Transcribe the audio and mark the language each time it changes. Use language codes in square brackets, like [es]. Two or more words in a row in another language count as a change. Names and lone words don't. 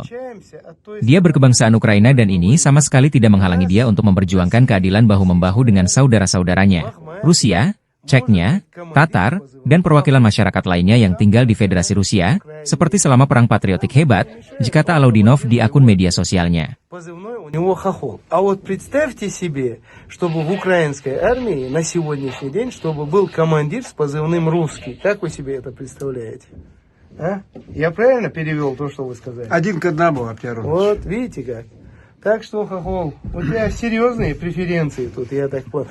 [id] Dia berkebangsaan Ukraina dan ini sama sekali tidak menghalangi dia untuk memperjuangkan keadilan bahu-membahu dengan saudara-saudaranya, Rusia, Chechnya, Tatar, dan perwakilan masyarakat lainnya yang tinggal di Federasi Rusia, seperti selama Perang Patriotik Hebat, kata Alaudinov di akun media sosialnya. [ru] У него хохол. А вот представьте себе, чтобы в украинской армии на сегодняшний день, чтобы был командир с позывным «Русский». Как вы себе это представляете? А? Я правильно перевел то, что вы сказали? 1 к 1, Аптярович. Вот, видите как. Так что, хохол, у тебя серьезные преференции тут, я так понял.